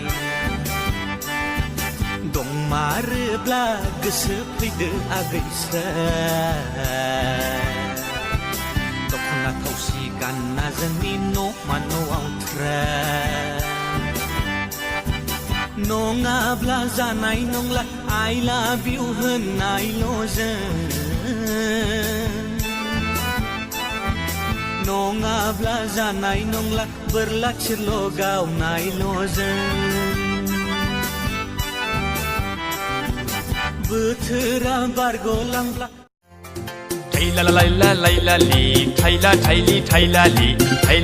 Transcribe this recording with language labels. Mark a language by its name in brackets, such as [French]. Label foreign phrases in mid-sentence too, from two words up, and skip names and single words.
[Bodo] दंमारोब्ला गोसो फैदो आगैसो दख'ना थावसि गानना जोंनि न'मा न'आव नङाब्ला जानाय नंला [English] I love you [Bodo] होननायल'जों नङाब्ला जानाय नंला बोरला थिरल' गावनायल'जों बोथोरा बारग'लांब्ला थाइला लाइला लाइलालि थाइला थाइलि थाइलालि थाइला